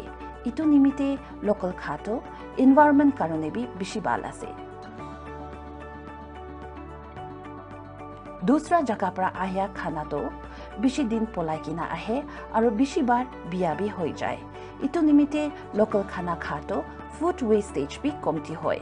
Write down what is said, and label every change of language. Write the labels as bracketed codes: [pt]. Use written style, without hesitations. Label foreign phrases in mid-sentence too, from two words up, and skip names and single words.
[nag] Itu nimite local khato environment karone bi bishi bal ase. Dusra jaga pra ahya khana to bishi din polai kina ahe aro bishi bar biya bi hoi jai. Itu nimite local khana khato [en] food wastage [nag] bi komti hoy.